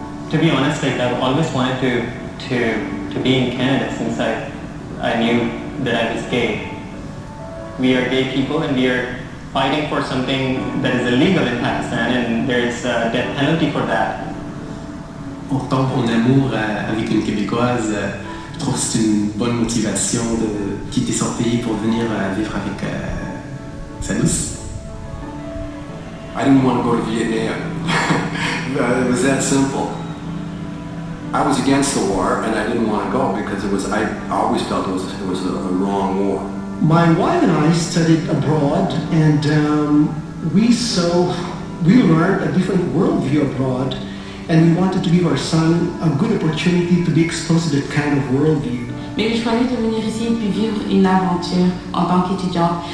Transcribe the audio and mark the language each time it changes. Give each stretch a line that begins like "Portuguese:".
English: To be honest, like I've always wanted to be in Canada since I knew that I was gay. We are gay people and we are fighting for something that is illegal in Pakistan and there's a death penalty for that.
French: On retombe en amour avec une Québécoise, je trouve que c'est une bonne motivation de quitter son pays pour venir vivre avec sa douce.
English: I didn't want to go to Vietnam. It was that simple. I was against the war and I didn't want to go because I always felt it was a wrong war. My wife and I studied abroad and we learned a different worldview abroad. And we wanted to give our son a good opportunity to be exposed to that kind of worldview.
French: Mais j'ai choisi de venir ici et puis vivre une aventure en tant qu'étudiante.